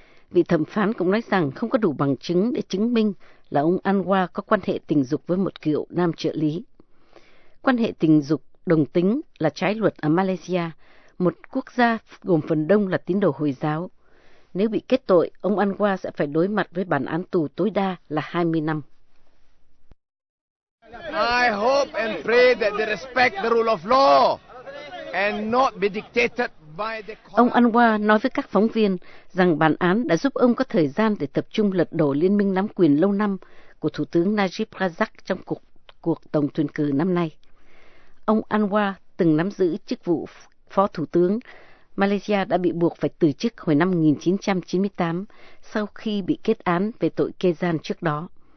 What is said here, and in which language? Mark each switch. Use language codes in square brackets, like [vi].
[vi] Vị thẩm phán cũng nói rằng không có đủ bằng chứng để chứng minh là ông Anwar có quan hệ tình dục với một cựu nam trợ lý. Quan hệ tình dục đồng tính là trái luật ở Malaysia, một quốc gia gồm phần đông là tín đồ Hồi giáo. Nếu bị kết tội, ông Anhwa sẽ phải đối mặt với bản án tù tối đa là 20 năm. [en] I hope and pray that they respect the rule of law and not be dictated by the court. [vi] Ông Anhwa nói với các phóng viên rằng bản án đã giúp ông có thời gian để tập trung lật đổ liên minh nắm quyền lâu năm của Thủ tướng Najib Razak trong cuộc tổng tuyển cử năm nay. Ông Anhwa từng nắm giữ chức vụ phó thủ tướng. Malaysia đã bị buộc phải từ chức hồi năm 1998 sau khi bị kết án về tội kê gian trước đó.